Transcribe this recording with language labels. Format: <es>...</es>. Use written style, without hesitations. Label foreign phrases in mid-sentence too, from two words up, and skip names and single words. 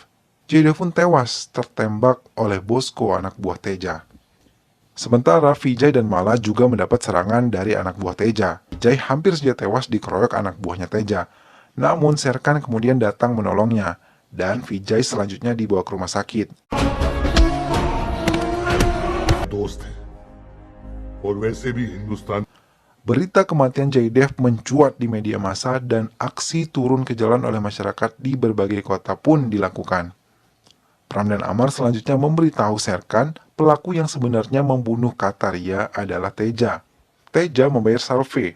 <id>Jaydev pun tewas tertembak oleh Bosko, anak buah Teja. Sementara Vijay dan Mala juga mendapat serangan dari anak buah Teja. Vijay hampir saja tewas dikeroyok anak buahnya Teja. Namun Serkan kemudian datang menolongnya, dan Vijay selanjutnya dibawa ke rumah sakit.</id> <hi>दोस्त है और वैसे भी हिंदुस्तान</hi> <id>Berita kematian Jaydev mencuat di media massa dan aksi turun ke jalan oleh masyarakat di berbagai kota pun dilakukan. Pram dan Amar selanjutnya memberitahu Serkan pelaku yang sebenarnya membunuh Kataria adalah Teja. Teja membayar Salve.</id>